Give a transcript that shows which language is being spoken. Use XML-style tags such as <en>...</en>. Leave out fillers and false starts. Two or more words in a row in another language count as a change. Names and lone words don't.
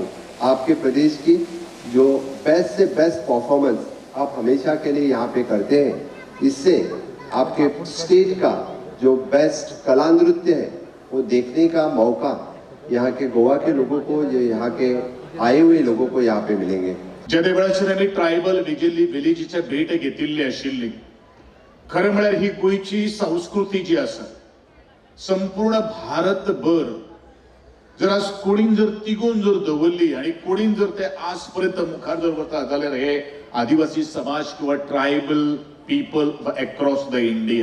<hi>आपके प्रदेश की जो बेस्ट से बेस्ट परफॉर्मेंस आप हमेशा के लिए यहाँ पे करते हैं, इससे आपके स्टेट का जो बेस्ट कला नृत्य है वो देखने का मौका यहाँ के गोवा के लोगों को, जो यहाँ के आए हुए लोगों को यहाँ पे मिलेंगे.</hi> <kok>ज्या वेळाचेर आमी ट्रायबल विलेजीच्या भेट घेतिल्ली आशिल्ली, खरें म्हळ्यार ही गोंयची संस्कृती जी आसा संपूर्ण भारतभर जर आज कोणीन जर तिगोवन जर दवरली आणि कोणीन जर ते आज पर्यंत मुखार जर वता जाल्यार हे आदिवासी समाज किंवा</kok> <en>tribal people across the India.</en>